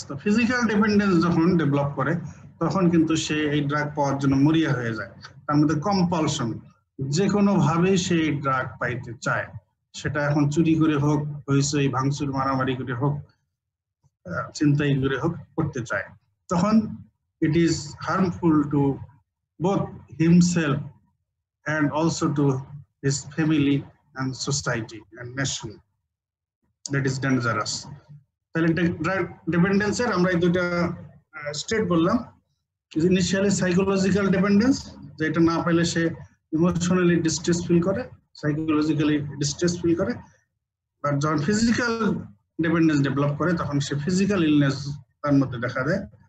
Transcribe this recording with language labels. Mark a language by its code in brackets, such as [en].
[bn] তো physical dependence যখন develop করে তখন কিন্তু সে এই ড্রাগ পাওয়ার জন্য মরিয়া হয়ে যায়, তার মধ্যে কম্পালশন, যে কোনো ভাবেই সে এই ড্রাগ পাইতে চায়, সেটা এখন চুরি করে হোক, হইচই ভাঙচুর মারামারি করে হোক, চিন্তাই করে হোক, করতে চায়। [en] তখন it is harmful to both himself and also to his family and society and nation. That is dangerous. [bn] তাহলে ড্রাগ ডিপেন্ডেন্সের আমরা এই দুটো স্টেট বললাম। ইনিশিয়ালি সাইকোলজিক্যাল ডিপেন্ডেন্স, যেটা না পেলে সে ইমোশনালি ডিস্ট্রেস ফিল করে, সাইকোলজিক্যালি ডিস্ট্রেস ফিল করে। আর যখন ফিজিক্যাল ডিপেন্ডেন্স ডেভেলপ করে তখন সে ফিজিক্যাল ইলনেস তার মধ্যে দেখা দেয়।